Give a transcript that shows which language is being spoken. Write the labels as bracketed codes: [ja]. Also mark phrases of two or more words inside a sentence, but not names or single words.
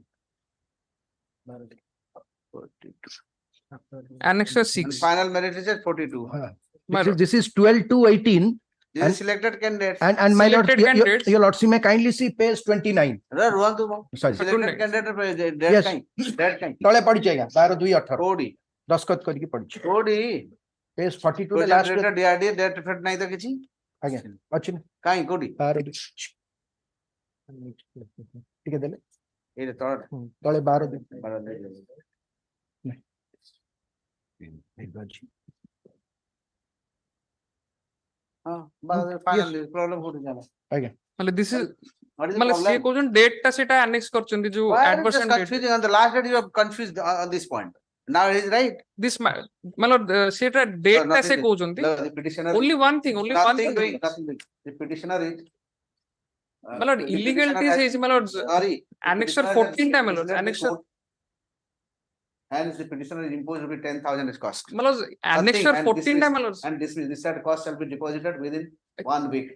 [en] Annexure And 6. final merit list is 42. This is 12 to 18. This is selected candidates. And my lord, Selected candidates. your lordship may kindly see page 29. Sorry. Selected candidate that Yes. kind. That kind. [or] ତଳେ ପଡିଛି ଆଜ୍ଞା 12/2/18 କୋଉଠି? ଦସ୍ତଖତ କରିକି ପଡିଛି କୋଉଠି? ପେଜ 42 ରେ [en] Project [or] ଲାଷ୍ଟ [en] director DRD date effect [or] ନାହିଁ ତ କିଛି? ଆଜ୍ଞା ଅଛି ନା କାଇଁ କୋଉଠି? 12 ଟିକେ ଦେଲେ ଏଇଟା ତଳ ତଳେ 12 [en] final problem [or] କୋଉଠି ଜାଣ? ଆଜ୍ଞା [en] मतलब this is What is the [or] मतलब ସେ [en] problem? [or] କହୁଛନ୍ତି date ଟା ସେଟା annex କରିଛନ୍ତି ଯୋଉ [en] Why are you just adversion date confusing on the last date? You are confused on this point. Now it is right. [or] this मतलब ସେଟା date ଟା ସେ କହୁଛନ୍ତି [en] The petitioner only one thing nothing doing. The petitioner is मतलब the illegality petitioner is मतलब sorry. annexure 14 time मतलब annexure Hence the petitioner is imposed to be 10,000 is cost. मतलब annexure 14 time मतलब And this said cost shall be deposited within 1 week.